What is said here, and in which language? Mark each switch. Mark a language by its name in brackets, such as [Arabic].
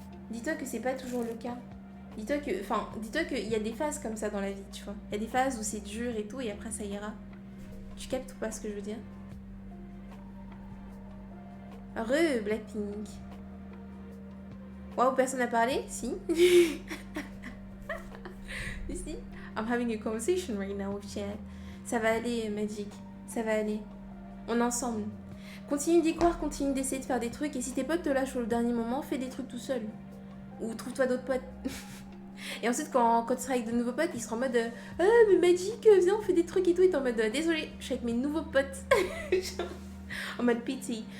[French] Dis-toi que c'est pas toujours le cas. Dis-toi que... Enfin, dis-toi qu'il y a des phases comme ça dans la vie, tu vois. Il y a des phases où c'est dur et tout, et après ça ira. Tu captes ou pas ce que je veux dire? Blackpink. Waouh, personne n'a parlé? Si. Si. [English] I'm having a conversation right now with chat. [French] Ça va aller, Magic. Ça va aller. On est ensemble. Continue d'y croire, continue d'essayer de faire des trucs. Et si tes potes te lâchent au dernier moment, fais des trucs tout seul. Ou trouve-toi d'autres potes. Et ensuite, quand tu seras avec de nouveaux potes, ils seront en mode ah, mais Magic, viens, on fait des trucs et tout. Et t'es en mode désolé, je suis avec mes nouveaux potes. En mode pity.